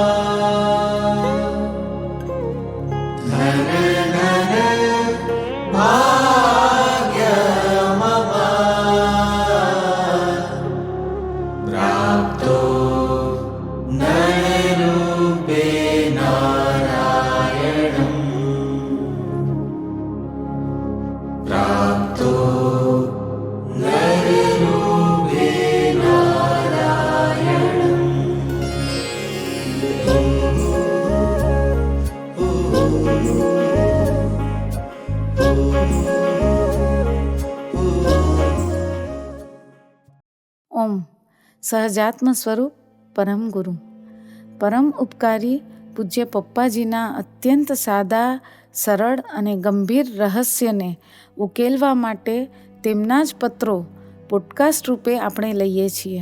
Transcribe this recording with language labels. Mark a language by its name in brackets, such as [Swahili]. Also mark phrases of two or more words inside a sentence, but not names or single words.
[Sanskrit] धन धन भाग्यमवा प्राप्तो नररूपे नारायणम् प्राप्तो नररूपे नारायणम्। [Gujarati] ઓમ સહજાત્મ સ્વરૂપ પરમ ગુરુ પરમ ઉપકારી પૂજ્ય પપ્પાજીના અત્યંત સાદા સરળ અને ગંભીર રહસ્યને ઉકેલવા માટે તેમના જ પત્રો પોડકાસ્ટ રૂપે આપણે લઈએ છીએ.